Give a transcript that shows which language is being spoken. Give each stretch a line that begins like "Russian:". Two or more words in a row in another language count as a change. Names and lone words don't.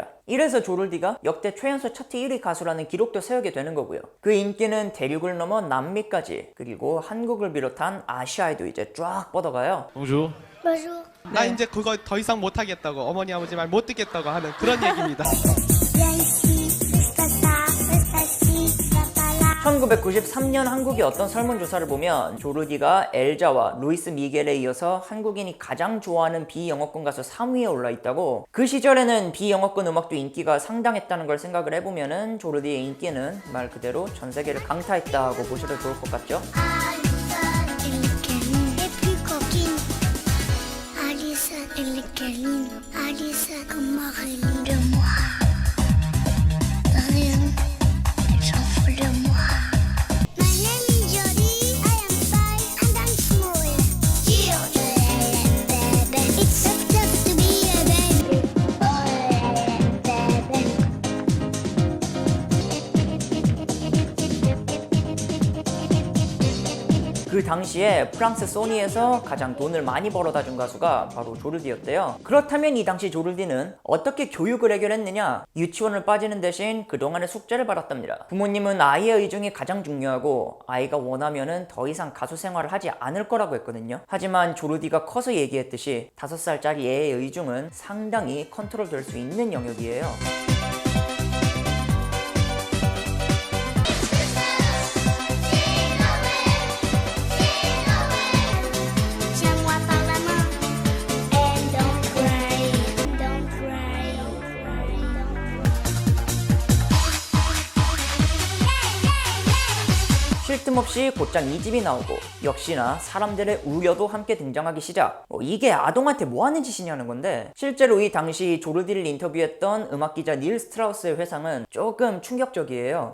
Korean: 이래서 조르디가 역대 최연소 차트 1위 가수라는 기록도 세우게 되는 거고요. 그 인기는 대륙을 넘어 남미까지 그리고 한국을 비롯한 아시아에도 이제 쫙 뻗어가요.
French: Bonjour. Bonjour.
Korean: 나 이제 그거 더 이상 못하겠다고 어머니 아버지 말 못 듣겠다고 하는 그런 얘기입니다.
French: Viens ici, reste ça, reste assis, va pas là.
Korean: 1993년 한국의 어떤 설문조사를 보면 조르디가 엘자와 루이스 미겔에 이어서 한국인이 가장 좋아하는 비영어권 가수 3위에 올라있다고. 그 시절에는 비영어권 음악도 인기가 상당했다는 걸 생각을 해보면은 조르디의 인기는 말 그대로 전세계를 강타했다고 보셔도 좋을 것 같죠?
French: Alissa, elle est câline. Alissa, comme Marilyn de moi. Rien, j'en fous de moi.
English: My name is Jody. I am 5 and I'm small. Baby, it's so tough to be a baby. Baby.
Korean: 그 당시에 프랑스 소니에서 가장 돈을 많이 벌어다 준 가수가 바로 조르디였대요. 그렇다면 이 당시 조르디는 어떻게 교육을 해결했느냐? 유치원을 빠지는 대신 그동안의 숙제를 받았답니다. 부모님은 아이의 의중이 가장 중요하고 아이가 원하면은 더 이상 가수 생활을 하지 않을 거라고 했거든요. 하지만 조르디가 커서 얘기했듯이 5살짜리 애의 의중은 상당히 컨트롤 될 수 있는 영역이에요.
French: Tiens-moi par la main
English: and don't cry, don't cry, don't cry,
Korean: 쉴 틈 없이 곧장 2집이 나오고 역시나 사람들의 우려도 함께 등장하기 시작. 이게 아동한테 뭐 하는 짓이냐는 건데, 실제로 이 당시 조르디를 인터뷰했던 음악기자 닐 스트라우스의 회상은 조금 충격적이에요.